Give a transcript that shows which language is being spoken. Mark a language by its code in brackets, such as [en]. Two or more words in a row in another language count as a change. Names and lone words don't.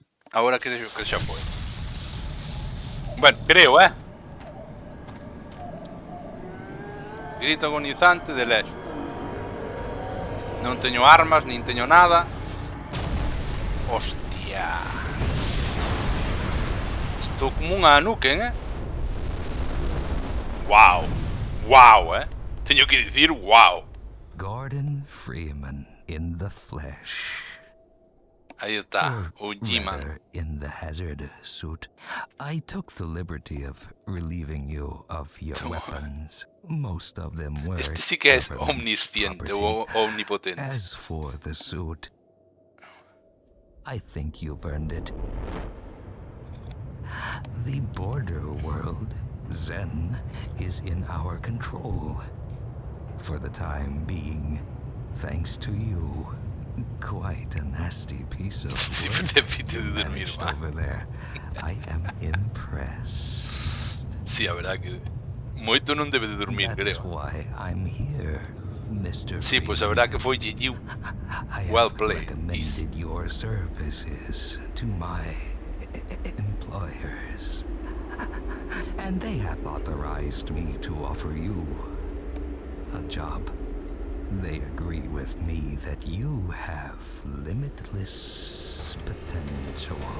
[gl] Ahora que deixo que xa foi. Bueno, creo, Grito agonizante de lexo. Non teño armas, nin teño nada. Hostia. Estou como unha Nuken, Wow. Wow, Teño que dicir wow. [en] Gordon Freeman in the flesh. Aí está, o G-Man. In the hazard suit. I took the liberty of relieving you of your weapons. Most of them were. [es] Este sí que es omnisciente o omnipotente. [en] As for the suit, I think you've earned it. The border world, Zen, is in our control. For the time being, thanks to you. Quite a nasty piece of work you managed over there. I am impressed. [gl] Sí, a verdad que moito non debe de dormir, creo. [en] That's why I'm here, Mr. [gl] Sí, pois a verdad que foi GG. [en] Well played. Recommended your services to my employers, and they have authorized me to offer you a job. They agree with me that you have limitless potential.